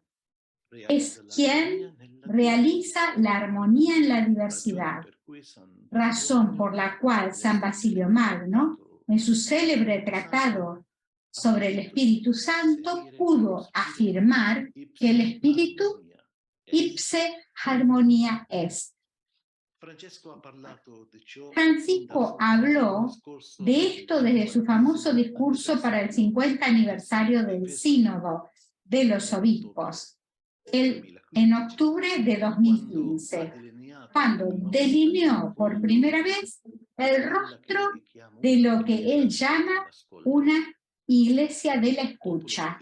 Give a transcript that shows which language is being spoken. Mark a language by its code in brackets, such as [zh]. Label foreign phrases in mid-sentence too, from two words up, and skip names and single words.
[es] Es quien realiza la armonía en la diversidad, razón por la cual San Basilio Magno, en su célebre tratado sobre el Espíritu Santo, pudo afirmar que el Espíritu [la] ipse harmonia est. [es] Francisco habló de esto desde su famoso discurso para el 50 aniversario del Sínodo de los Obispos, en octubre de 2015, cuando delineó por primera vez el rostro de lo que él llama una iglesia de la escucha.